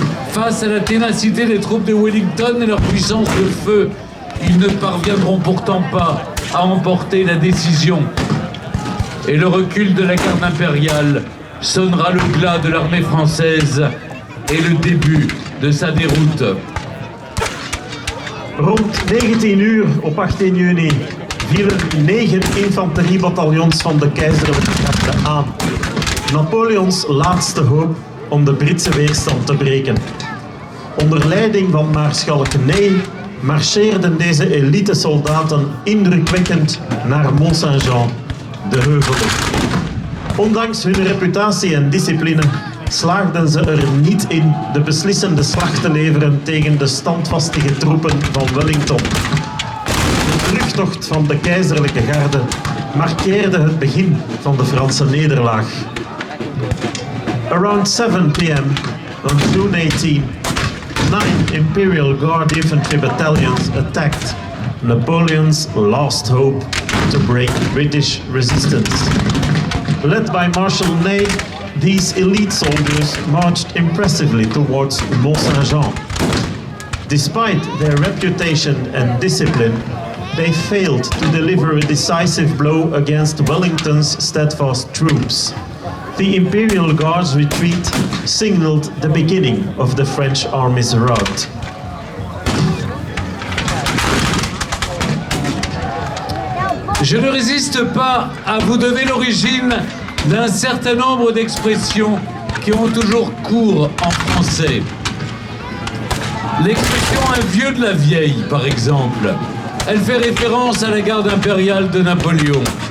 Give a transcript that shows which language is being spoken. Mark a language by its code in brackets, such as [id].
[fr] Face à la ténacité des troupes de Wellington et leur puissance de feu, ils ne parviendront pourtant pas à emporter la décision. Et le recul de la garde impériale sonnera le glas de l'armée française et le début de sa déroute. [nl] Rond 19 uur op 18 juni vielen 9 infanteriebataljons van de keizerlijke garde aan. Napoleons laatste hoop om de Britse weerstand te breken. Onder leiding van maarschalk Ney marcheerden deze elitesoldaten indrukwekkend naar Mont-Saint-Jean, de heuvel. Ondanks hun reputatie en discipline slaagden ze er niet in de beslissende slag te leveren tegen de standvastige troepen van Wellington. De terugtocht van de keizerlijke garde markeerde het begin van de Franse nederlaag. [en] Around 7 p.m. on June 18, 9 Imperial Guard infantry battalions attacked Napoleon's last hope to break British resistance. Led by Marshal Ney, these elite soldiers marched impressively towards Mont-Saint-Jean. Despite their reputation and discipline, they failed to deliver a decisive blow against Wellington's steadfast troops. The Imperial Guard's retreat signaled the beginning of the French army's rout. [fr] Je ne résiste pas à vous donner l'origine d'un certain nombre d'expressions qui ont toujours cours en français. L'expression « un vieux de la vieille », par exemple, elle fait référence à la garde impériale de Napoléon.